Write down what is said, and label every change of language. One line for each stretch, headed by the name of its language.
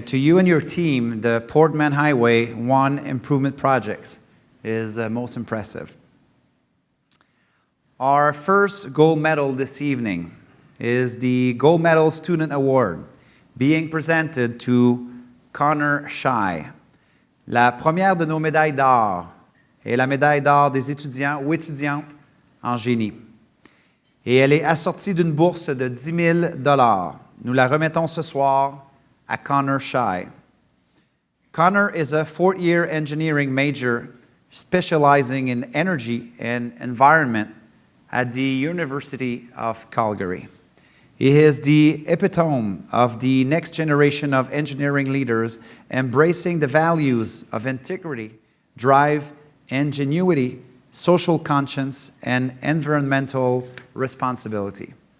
English: To you and your team, the Portman Highway 1 Improvement Project is most impressive. Our first gold medal this evening is the Gold Medal Student Award being presented to Connor Shy.
French: La première de nos médailles d'or est la médaille d'or des étudiants ou étudiantes en génie. Et elle est assortie d'une bourse de 10 000 $. Nous la remettons ce soir à Connor Shy.
English: Connor is a fourth-year engineering major specializing in energy and environment at the University of Calgary. He is the epitome of the next generation of engineering leaders embracing the values of integrity, drive, ingenuity, social conscience, and environmental responsibility.